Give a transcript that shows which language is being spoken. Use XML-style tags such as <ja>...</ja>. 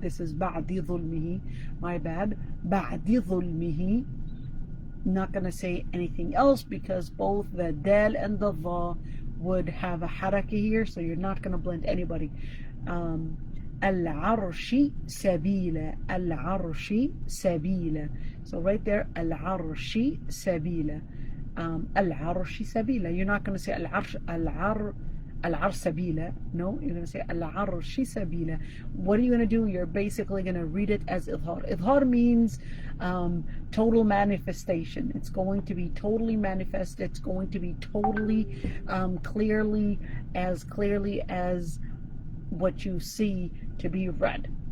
<en>This is</en> <ar>بعد ظلمه,</ar> <en>my bad.</en> <ar>بعد ظلمه.</ar> <en>Not going to say anything else because both the dal and the dha would have a haraka here, so you're not going to blend anybody.</en> <ar>العرش سبيلا, العرش سبيلا.</ar> <en>So right there,</en> <ar>العرش سبيلا, العرش سبيلا.</ar> <en>You're not going to say العرش sabila. No, you're going to say al-arshi sabila. What are you going to do? You're basically going to read it as idhar. Idhar means total manifestation. It's going to be totally manifest. It's going to be totally clearly as what you see to be read.</en>